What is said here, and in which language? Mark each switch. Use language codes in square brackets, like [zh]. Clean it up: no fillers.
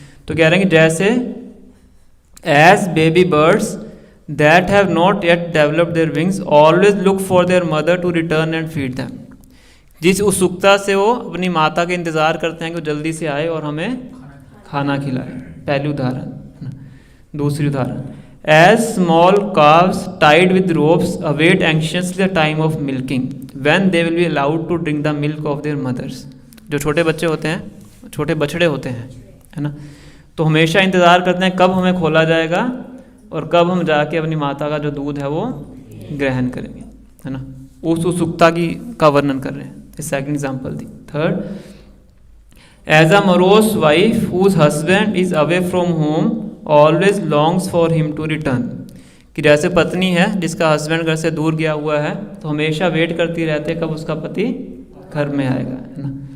[hi] तो कह रहे हैं कि जैसे [en] as baby birds that have not yet developed their wings always look for their mother to return and feed them, [hi] जिस उत्सुकता से वो अपनी माता के इंतज़ार करते हैं कि वो जल्दी से आए और हमें खाना खिलाए। पहली उदाहरण। दूसरी उदाहरण, [en] As small calves tied with ropes await anxiously the time of milking when they will be allowed to drink the milk of their mothers। [hi] जो छोटे बच्चे होते हैं, छोटे बछड़े होते हैं, है ना, तो हमेशा इंतज़ार करते हैं कब हमें खोला जाएगा और कब हम जाके अपनी माता का जो दूध है वो ग्रहण करेंगे, है ना। उस उत्सुकता का वर्णन कर रहे हैं। Second example the. [en] third, as a morose wife whose husband is away from home always longs for him to return, [hi] कि जैसे पत्नी है जिसका हस्बैंड घर से दूर गया हुआ है तो हमेशा वेट करती रहती है कब उसका पति घर में आएगा, है ना।